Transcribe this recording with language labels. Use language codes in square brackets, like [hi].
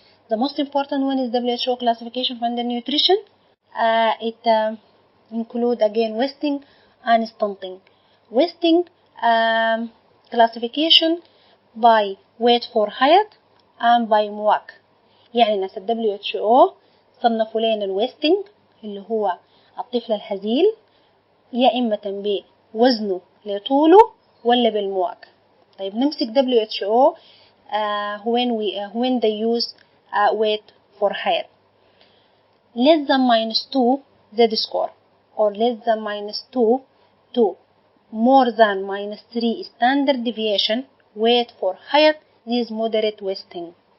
[en] The most important one is WHO classification of undernutrition. It include again wasting and stunting. Wasting classification by weight for height and by MWAC. [ar] يعني ناس WHO صنفوا لنا الويستنج اللي هو الطفل الهزيل يا إما بوزنه لطوله ولا بالمواك. طيب نمسك [en] WHO when they use weight for height. Less than -2 Z-score, or less than -2 to more than -3 standard deviation weight for height, this is moderate wasting.